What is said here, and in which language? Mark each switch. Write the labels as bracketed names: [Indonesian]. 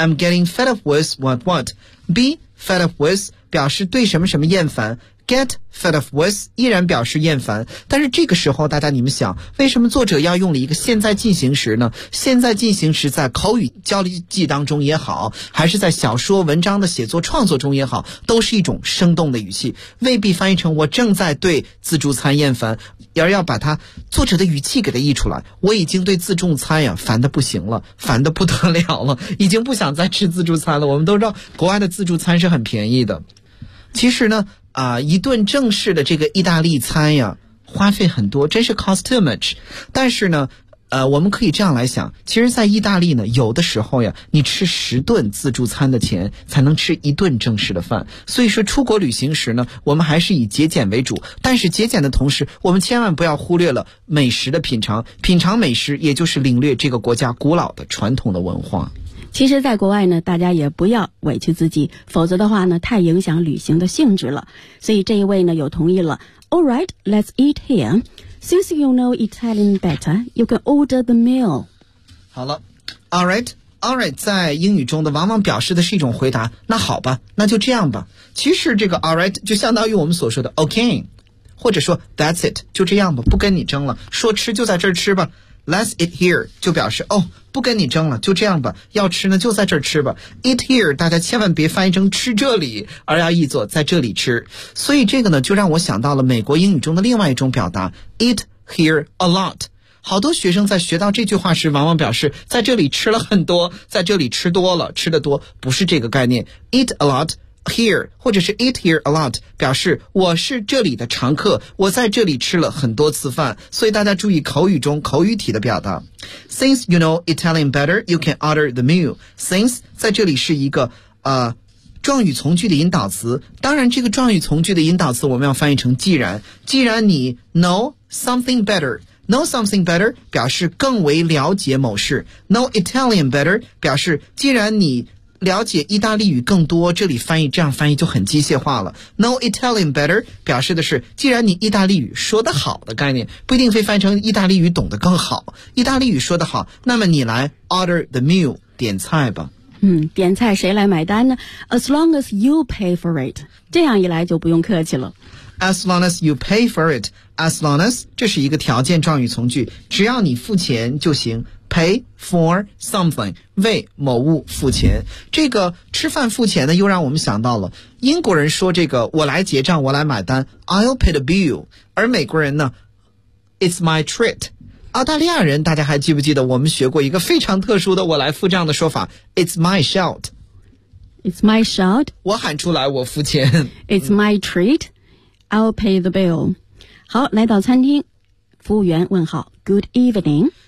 [English] I'm getting fed up with [Chinese] what be fed up with 表示对什么什么厌烦，get fed up with 依然表示厌烦。但是这个时候大家你们想，为什么作者要用了一个现在进行时呢？现在进行时在口语交际当中也好，还是在小说文章的写作创作中也好，都是一种生动的语气，未必翻译成我正在对自助餐厌烦，而要把它作者的语气给它译出来。我已经对自助餐呀烦得不行了，烦得不得了了，已经不想再吃自助餐了。我们都知道国外的自助餐是很便宜的，其实呢一顿正式的这个意大利餐呀花费很多，真是 [English] cost too much。 [Chinese] 但是呢我们可以这样来想，其实在意大利呢，有的时候呀你吃十顿自助餐的钱才能吃一顿正式的饭。所以说出国旅行时呢，我们还是以节俭为主，但是节俭的同时我们千万不要忽略了美食的品尝，品尝美食也就是领略这个国家古老的传统的文化。其实在国外呢，大家也不要委屈自己，否则的话呢太影响旅行的性质了。所以这一位呢又同意了。 [English] Alright, let's eat here. Since you know Italian better, you can order the meal. [Chinese] 好了， [English] Alright, Alright [Chinese] 在英语中的往往表示的是一种回答，那好吧，那就这样吧。其实这个 Alright 就相当于我们所说的 OK， 或者说 [English] That's it， [Chinese] 就这样吧，不跟你争了，说吃就在这儿吃吧。 [English] Let's eat here [Chinese] 就表示哦，不跟你争了，就这样吧，要吃呢就在这儿吃吧。 [English] Eat here [Chinese] 大家千万别翻译成吃这里，而要译作在这里吃。所以这个呢就让我想到了美国英语中的另外一种表达， [English] Eat here a lot。 [Chinese] 好多学生在学到这句话时往往表示在这里吃了很多，在这里吃多了，吃得多，不是这个概念。 [English] Eat a lot here [Chinese] 或者是 [English] eat here a lot [Chinese] 表示我是这里的常客，我在这里吃了很多次饭。所以大家注意口语中口语体的表达。 [English] Since you know Italian better, you can order the meal. [Chinese] Since 在这里是一个状语从句的引导词，当然这个状语从句的引导词我们要翻译成既然。既然你 [English] know something better， [Chinese] know something better 表示更为了解某事， [English] know Italian better [Chinese] 表示既然你了解意大利语更多，这里翻译这样翻译就很机械化了。 [English] Know Italian better [Chinese] 表示的是既然你意大利语说得好的概念，不一定非翻译成意大利语懂得更好，意大利语说得好，那么你来 [English] order the meal [Chinese] 点菜吧。嗯，点菜谁来买单呢？ [English] As long as you pay for it， [Chinese] 这样一来就不用客气了。 [English] As long as you pay for it， [Chinese] As long as 这是一个条件状语从句，只要你付钱就行。 [English] Pay for something， [Chinese] 为某物付钱。这个吃饭付钱呢又让我们想到了英国人说这个我来结账我来买单， [English] I'll pay the bill。 [Chinese] 而美国人呢 [English] It's my treat， [Chinese] 澳大利亚人，大家还记不记得我们学过一个非常特殊的我来付账的说法 [English] It's my shout It's my shout [Chinese] 我喊出来我付钱 [English] It's my treat I'll pay the bill [Chinese] 好，来到餐厅，服务员问好 [English] Good eveningg